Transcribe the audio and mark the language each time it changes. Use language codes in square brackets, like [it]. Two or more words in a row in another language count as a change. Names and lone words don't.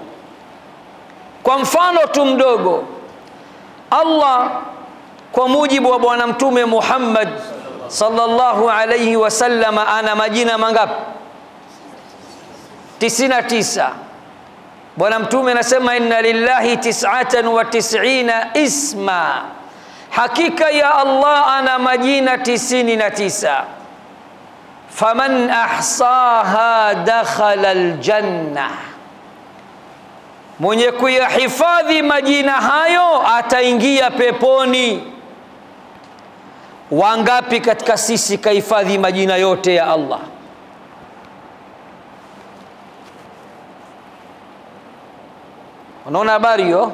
[sw] Kwa mfano tu mdogo, Allah kwa mujibu wa bwana mtume Muhammad [ar] صلى الله عليه وسلم [sw] ana majina mangapi? 99. Bwana mtume anasema [ar] إن لله 99 اسما, [sw] hakika ya Allah ana majina 99. [ar] فمن أحصاها دخل الجنة, [sw] mwenye kuyahifadhi majina hayo ataingia peponi. Wangapi katika sisi kahifadhi majina yote ya Allah? Unaona habari hiyo?